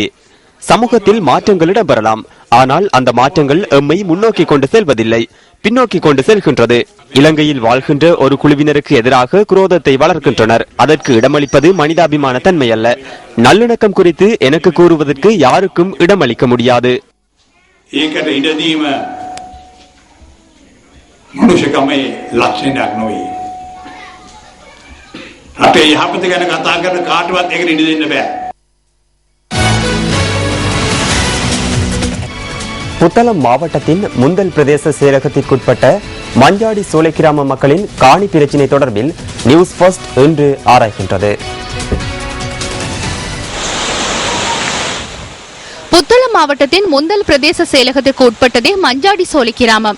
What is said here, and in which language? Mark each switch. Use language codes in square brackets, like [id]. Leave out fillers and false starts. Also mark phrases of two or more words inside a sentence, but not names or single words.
[ta] சமூகத்தில் மாற்றங்கள் இடம்பெறலாம். ஆனால் அந்த மாற்றங்கள் எம்மை முன்னோக்கி கொண்டு செல்வதில்லை, பின்னோக்கி கொண்டு செல்கின்றது. இலங்கையில் வாழ்கின்ற ஒரு குழுவினருக்கு எதிராக குரோதத்தை வளர்க்கின்றனர். அதற்கு இடமளிப்பது மனிதாபிமான தன்மை அல்ல. நல்லிணக்கம் குறித்து எனக்கு கூறுவதற்கு யாருக்கும் இடமளிக்க முடியாது. [si] මනුෂ්‍යකමේ ලක්ෂණයක් නොවේ. අපේ යහපත ගැන කතා කරන කාටවත් ඒකට ඉඩ දෙන්න බෑ. [ta] புத்தளம் மாவட்டத்தின் முந்தல் பிரதேச செயலகத்திற்குட்பட்ட மஞ்சாடி சோலை கிராம மக்களின் காணி பிரச்சினை தொடர்பில் நியூஸ் ஃபர்ஸ்ட் இன்று ஆராய்கின்றது. புத்தளம் மாவட்டத்தின் முந்தல் பிரதேச செயலகத்திற்கு உட்பட்டதே மஞ்சாடி சோலை கிராமம்.